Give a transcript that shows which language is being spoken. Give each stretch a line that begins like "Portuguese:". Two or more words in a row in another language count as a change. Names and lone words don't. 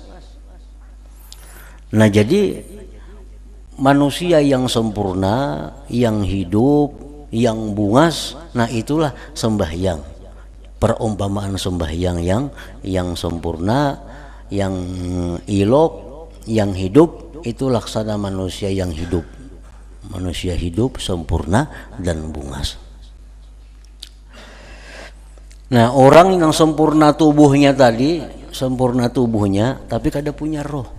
Banjar: Nah, jadi manusia yang sempurna, yang hidup, yang bungas, nah itulah sembahyang. Perumpamaan sembahyang yang sempurna, yang ilok, yang hidup, itu laksana manusia yang hidup. Manusia hidup sempurna dan bungas. Nah, orang yang sempurna tubuhnya tadi, sempurna tubuhnya tapi kada punya roh.